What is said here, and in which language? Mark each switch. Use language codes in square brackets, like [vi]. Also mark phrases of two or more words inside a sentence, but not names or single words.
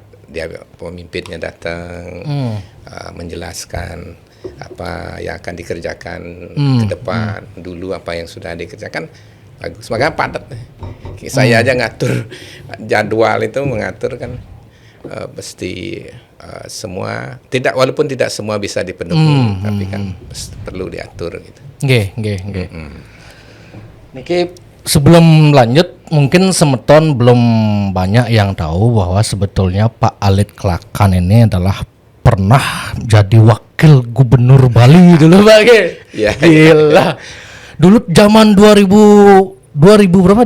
[id] Dia pemimpinnya datang menjelaskan apa yang akan dikerjakan ke depan, dulu apa yang sudah dikerjakan bagus. Makanya padat. Saya aja ngatur jadwal itu, mengatur kan mesti semua walaupun tidak semua bisa dipenuhi, tapi kan perlu diatur gitu. Nggih. Niki sebelum lanjut mungkin semeton belum banyak yang tahu bahwa sebetulnya Pak Alit Klakan ini adalah pernah jadi wakil gubernur Bali dulu Pak. Gila. Dulu zaman 2000 berapa?